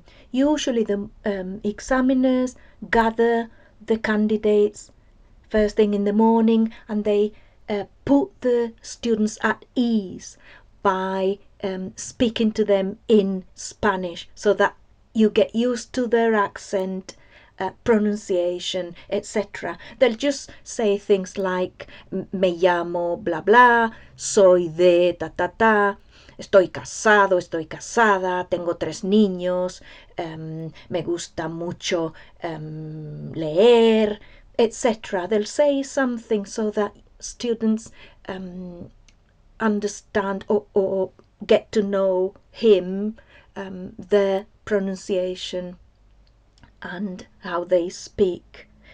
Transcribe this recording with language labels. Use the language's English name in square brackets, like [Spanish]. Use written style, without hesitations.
[English] Usually the examiners gather the candidates first thing in the morning, and they put the students at ease by speaking to them in Spanish, so that you get used to their accent, pronunciation, etc. They'll just say things like [Spanish] me llamo bla bla, soy de ta ta ta, estoy casado, estoy casada, tengo 3 niños, me gusta mucho leer, etc. [English] They'll say something so that students understand or get to know him, their pronunciation and how they speak.